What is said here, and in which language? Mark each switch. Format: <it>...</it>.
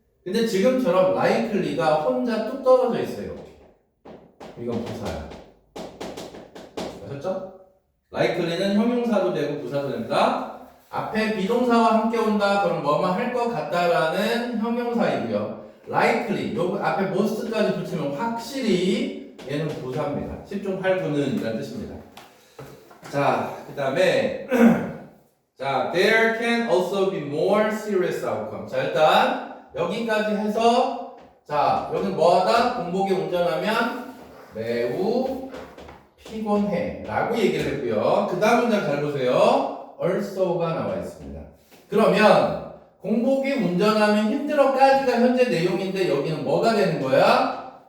<ko>근데 지금처럼 likely가 혼자 뚝 떨어져 있어요. 이건 부사야. 아셨죠? likely는 형용사도 되고 부사도 됩니다. 앞에 비동사와 함께 온다. 그럼 뭐뭐 할 것 같다라는 형용사이고요. likely 요 앞에 most까지 붙이면 확실히 얘는 부사입니다. 10중 8구는 이란 뜻입니다. 자, 그 다음에 자,</ko> <en>there can also be more serious outcome.</en> <ko>자, 일단 여기까지 해서 자, 여기 뭐하다? 공복에 운전하면 매우 피곤해 라고 얘기를 했고요. 그 다음 문장 잘 보세요. also가 나와 있습니다. 그러면 공복에 운전하면 힘들어까지가 현재 내용인데 여기는 뭐가 되는 거야?</ko>